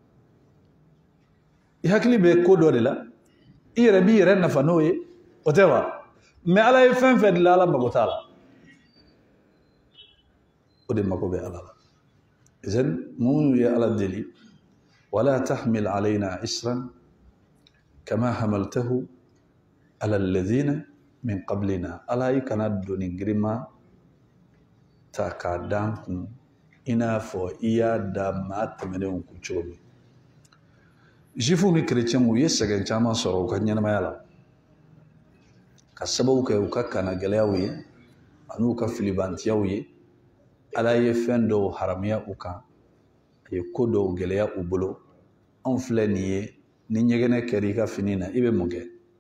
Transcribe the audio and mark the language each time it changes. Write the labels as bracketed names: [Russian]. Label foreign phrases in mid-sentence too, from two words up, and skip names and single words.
[Bambara] i hakili bɛ ko dɔ de la i yɛrɛ b'i yɛrɛ nafa n'o ye o tɛ wa mais ala ye fɛn fɛn dilan ala mago t'a la o de mago bɛ ala la idan minnu ye ala deli [Arabic] ولا تحمل علينا إصرا كما حملته على الذين من قبلنا [Bambara] ala i kana doni girima ta k'a dan kun i n'a fɔ i y'a da maa tɛmɛnenw kun cogo min juifs ni chrétiens u ye sɛgɛn caman sɔrɔ u ka ɲɛnamaya la ka sababu kɛ u ka kanagɛlɛyaw ye ani u ka filibantiyaw ye ala ye fɛn dɔw haramiya u kan a ye ko dɔw gɛlɛya u bolo anw filɛ nin ye ni ɲɛgɛnɛ kɛra i ka fini na i bɛ mun kɛ